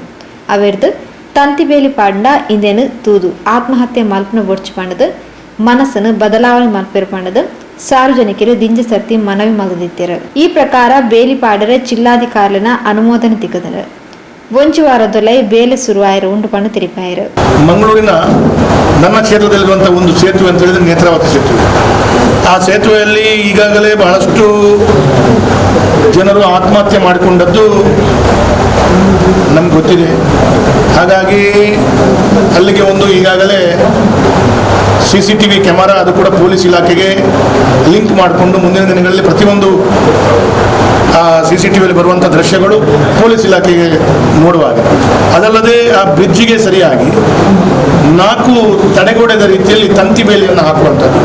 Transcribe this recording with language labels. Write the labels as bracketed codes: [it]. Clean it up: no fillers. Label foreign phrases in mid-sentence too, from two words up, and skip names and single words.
[tcy] ಅವೆರ್ದು ತಂತಿ ಬೇಲಿ ಪಾಂಡ ಇಂದೇನು ತೂದು ಆತ್ಮಹತ್ಯೆ ಮಲ್ಪನ ಒಡ್ಚು ಪಂಡದು ಮನಸ್ಸನ್ನು ಬದಲಾವಣೆ ಮಲ್ಪೇರು ಪಂಡದು ಸಾರ್ವಜನಿಕರು ದಿಂಜ ಸರ್ತಿ ಮನವಿ ಮಲ್ದಿತ್ತರು. ಈ ಪ್ರಕಾರ ಬೇಲಿ ಪಾಡರೆ ಜಿಲ್ಲಾಧಿಕಾರಿನ ಅನುಮೋದನೆ ತಿಕ್ಕದರು. 1 ವಾರದೊಲೆ ಬೇಲೆ ಶುರುವಾಯರು ಉಂಟು ಪಂಡು ತಿರುಪಾಯರು. [kn] ಮಂಗಳೂರಿನ ನನ್ನ ಕ್ಷೇತ್ರದಲ್ಲಿರುವಂತಹ ಒಂದು ಸೇತುವೆ ಅಂತ ಹೇಳಿದ್ರೆ ನೇತ್ರಾವತಿ ಸೇತುವೆ. ಆ ಸೇತುವೆಯಲ್ಲಿ ಈಗಾಗಲೇ ಬಹಳಷ್ಟು ಜನರು ಆತ್ಮಹತ್ಯೆ ಮಾಡಿಕೊಂಡದ್ದು ನಮ್ಗೆ ಗೊತ್ತಿದೆ. ಹಾಗಾಗಿ ಅಲ್ಲಿಗೆ ಒಂದು ಈಗಾಗಲೇ [en] CCTV camera [kn] ಅದು ಕೂಡ ಪೊಲೀಸ್ ಇಲಾಖೆಗೆ ಲಿಂಕ್ ಮಾಡಿಕೊಂಡು ಮುಂದಿನ ದಿನಗಳಲ್ಲಿ ಪ್ರತಿಯೊಂದು ಆ ಸಿಸಿಟಿವಿಯಲ್ಲಿ ಬರುವಂಥ ದೃಶ್ಯಗಳು ಪೊಲೀಸ್ ಇಲಾಖೆಗೆ ನೋಡುವಾಗ, ಅದಲ್ಲದೆ ಆ ಬ್ರಿಡ್ಜಿಗೆ ಸರಿಯಾಗಿ 4 ತಡೆಗೋಡೆದ ರೀತಿಯಲ್ಲಿ ತಂತಿ ಬೇಲಿಯನ್ನು ಹಾಕುವಂಥದ್ದು.